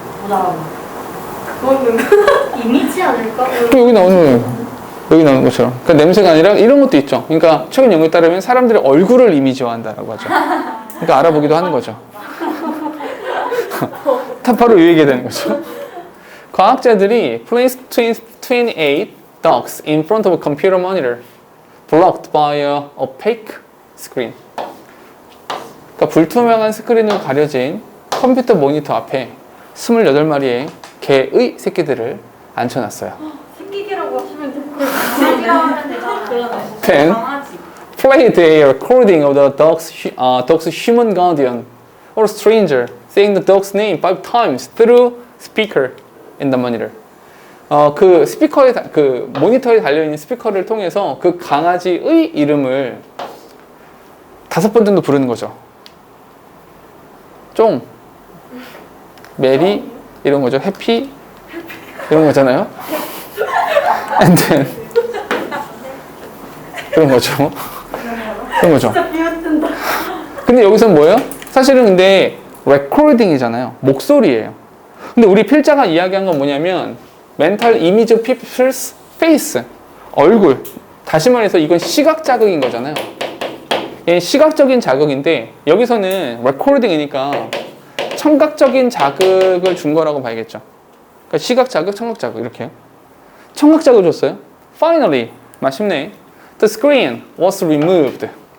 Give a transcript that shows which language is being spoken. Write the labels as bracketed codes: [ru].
[ko] 못 알아봐. 그거는 이미지 아닐까? 여기 나오는 것처럼. 그러니까 냄새가 아니라 이런 것도 있죠. 그러니까 최근 연구에 따르면 사람들의 얼굴을 이미지화한다라고 하죠. 그러니까 알아보기도 하는 거죠. 다 바로 이 얘기가 되는 거죠. 과학자들이 [en] placed 28 dogs in front of a computer monitor blocked by a opaque screen. [ko] 그러니까 불투명한 스크린으로 가려진 컴퓨터 모니터 앞에 28마리의 개의 새끼들을 앉혀놨어요. 생기기라고 하시면 될 거예요. 강아지라고 하면 되잖아. 그러네. [en] Then [ko] 강아지. [en] played a recording of the dog's human guardian or stranger saying the dog's name 5 times through speaker in the monitor. [ko] 그 스피커에 그 모니터에 달려 있는 스피커를 통해서 그 강아지의 이름을 5번 정도 부르는 거죠. 쫑, 메리 이런 거죠. 해피 이런 거잖아요. [en] And then [ko] 그런 거죠. 그런 거죠. 진짜 비웃는다. 근데 여기서는 뭐예요? 사실은 근데 레코딩이잖아요. 목소리예요. 근데 우리 필자가 이야기한 건 뭐냐면 [en] mental image of people's face, [ko] 얼굴. 다시 말해서 이건 시각 자극인 거잖아요. 예, 시각적인 자극인데 여기서는 레코딩이니까 청각적인 자극을 준 거라고 봐야겠죠. 그러니까 시각 자극, 청각 자극 이렇게요. 청각 자극을 줬어요. [en] Finally, [ko] 마침내 [en] the screen was removed.